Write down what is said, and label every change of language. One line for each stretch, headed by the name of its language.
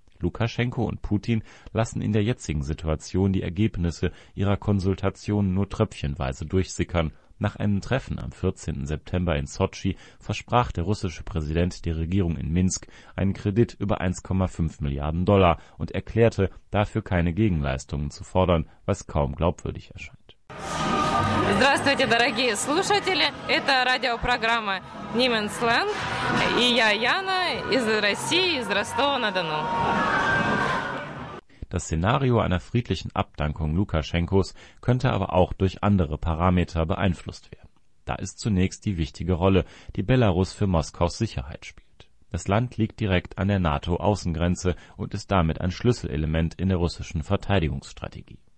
German: Lukaschenko und Putin lassen in der jetzigen Situation die Ergebnisse ihrer Konsultationen nur tröpfchenweise durchsickern. Nach einem Treffen am 14. September in Sotschi versprach der russische Präsident der Regierung in Minsk einen Kredit über 1,5 Milliarden Dollar und erklärte, dafür keine Gegenleistungen zu fordern, was kaum glaubwürdig erscheint.
Russian: Здравствуйте, дорогие слушатели. Это радиопрограмма Niemandsland. И я Яна из России, из Ростова-на-Дону.
German: Das Szenario einer friedlichen Abdankung Lukaschenkos könnte aber auch durch andere Parameter beeinflusst werden. Da ist zunächst die wichtige Rolle, die Belarus für Moskaus Sicherheit spielt. Das Land liegt direkt an der NATO-Außengrenze und ist damit ein Schlüsselelement in der russischen Verteidigungsstrategie.